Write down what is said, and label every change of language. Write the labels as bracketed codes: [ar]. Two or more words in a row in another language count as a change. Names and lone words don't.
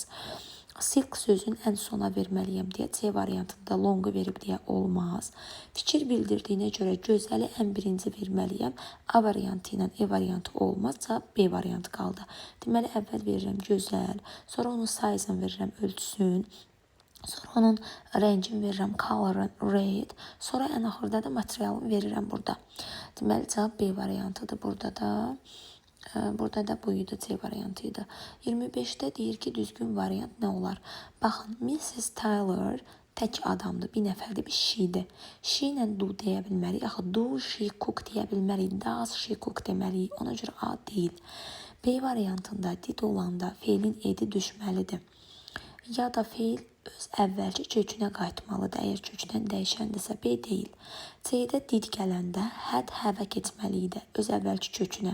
[az] Silk sözün ən sona verməliyəm deyə C variantında longu verib deyə olmaz. Fikir bildirdiyinə görə gözəli ən birinci verməliyəm. A variantı ilə E variantı olmaz, cavab B variantı qaldı. Deməli, əvvəl verirəm gözəl, sonra onun size-ını verirəm ölçüsün. Sonra onun rəngini verirəm, [en] color red. [az] Sonra ən axırda da materialını verirəm burada. Deməli, cavab B variantıdır burada da. Burada da bu idi, C variantıydı. 25-də deyir ki, düzgün variant nə olar? Baxın, Mrs. Tyler tək adamdır, bir nəfərdir, bir she-dir. She ilə do deyə bilməliyik, yaxud [en] do she cook [az] deyə bilməliyik, [en] does she cook [az] deməliyik. Ona görə A deyil. B variantında did olanda feilin edi düşməlidir. Ya da feil öz əvvəlki kökünə qayıtmalıdır, əgər kökdən dəyişəndirsə B deyil. C-də did gələndə [en] had have [az] keçməliydi öz əvvəlki kökünə.